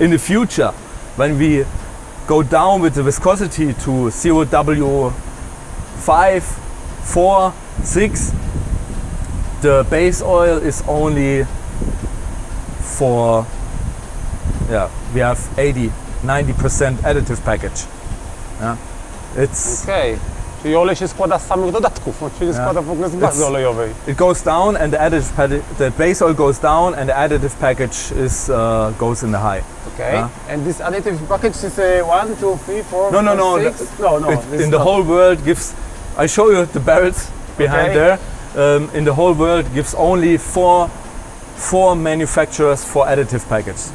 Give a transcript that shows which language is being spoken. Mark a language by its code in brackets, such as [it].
[en] In the future, when we go down with the viscosity to 0W5, 4, 6, the base oil is only for, yeah, we have 80, 90% additive package. Yeah. It's Okay. [pl] Czyli olej się składa z samych dodatków, on się nie składa w ogóle z bazy olejowej. [en] It goes down and the base oil goes down and the additive package goes in the high. Okay. And this additive package is 1, 2, 3, 4, No. 6? No. In the whole world gives, I show you the barrels behind there. In the whole world gives only four manufacturers for additive package.